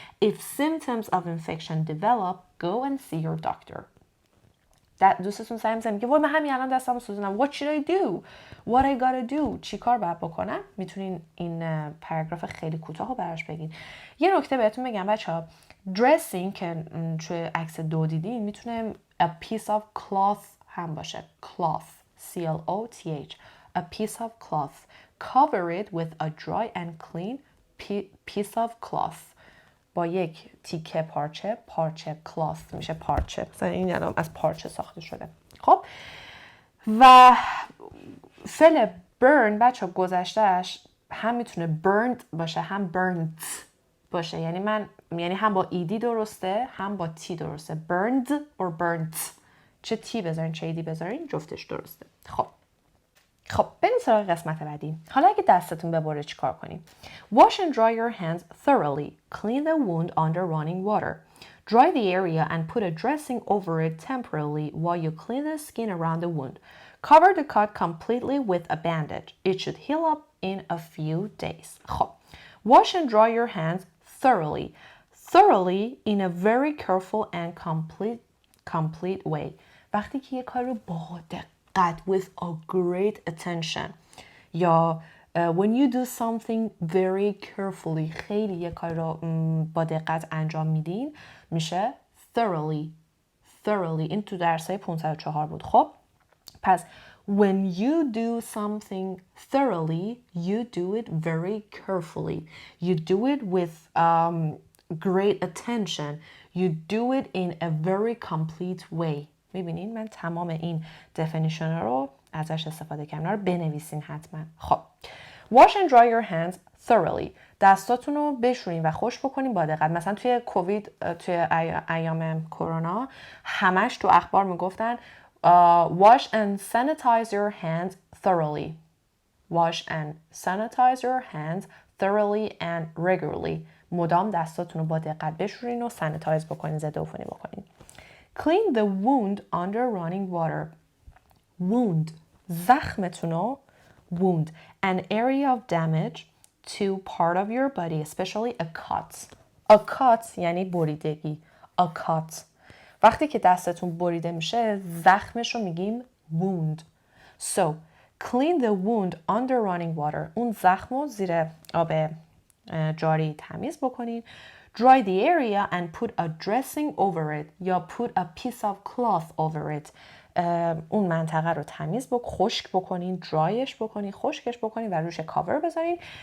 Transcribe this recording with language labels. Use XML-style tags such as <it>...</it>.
<en>If symptoms of infection develop, go and see your doctor.</en> <fa>دوستتون سعی می‌کنه میگه وای من همین الان دستمو سوزوندم.</fa> <en>What should I do? What I gotta do?</en> <fa>چی کار باید بکنم؟ میتونین این پاراگراف خیلی کوتاه رو براش بگین. یه نکته بهتون بگم بچه‌ها dressing که توی عکس 2 دیدین میتونه</fa> <en>a piece of cloth</en> <fa>هم باشه.</fa> <en>cloth C-L-O-T-H a piece of cloth. Cover it with a dry and clean piece of cloth.</en> <fa>با یک تیکه پارچه کلاث میشه پارچه. مثلا این الان از پارچه ساخته شده. خب و فعل burn بچه گذشتهش هم میتونه burned باشه هم burnt باشه. یعنی هم با ایدی درسته هم با تی درسته.</fa> <en>burned or burnt.</en> <fa>چه تی بذارین چه ایدی بذارین جفتش درسته. خب بریم سراغ قسمت بعدی. حالا اگه دستتون ببره چی کار کنیم؟</fa> <en>Wash and dry your hands thoroughly. Clean the wound under running water. Dry the area and put a dressing over it temporarily while you clean the skin around the wound. Cover the cut completely with a bandage. It should heal up in a few days. خب Wash and dry your hands thoroughly. Thoroughly in a very careful and complete way.</en> <fa>وقتی که یه کار رو با دقت</fa> <en>with a great attention</en> <fa>یا</fa> <en>when you do something very carefully</en> <fa>خیلی یه کار رو با دقت انجام میدین میشه thoroughly. این تو درسای 504 بود.</fa> <en>خب پس when you do something thoroughly you do it very carefully. You do it with great attention. You do it in a very complete way.</en> <fa>میبینین من تمام این definition رو ازش استفاده کردم. رو بنویسین حتما.</fa> <en>خب wash and dry your hands thoroughly.</en> <fa>دستاتون رو بشورین و خشک بکنین با دقت. مثلا توی کووید توی ایام کرونا همش تو اخبار میگفتن</fa> <en>wash and sanitize your hands thoroughly. Wash and sanitize your hands thoroughly and regularly.</en> <fa>مدام دستاتون رو با دقت بشورین و سانیتایز بکنین، ضد عفونی بکنین.</fa> <en>Clean the wound under running water. Wound</en> <fa>زخمتون رو</fa> <en>wound an area of damage to part of your body especially a cut.</en> <fa>A cut یعنی بریدگی. A cut وقتی که دستتون بریده میشه زخمش رو میگیم wound.</fa> <en>So clean the wound under running water.</en> <fa>اون زخم رو زیر آب جاری تمیز بکنین.</fa> <en>Dry the area and put a dressing over it یا put a piece of cloth over it.</en> <fa>اون منطقه رو تمیز خشک بکنین، درایش بکنین، خشکش بکنین و روش کاور بذارین.</fa>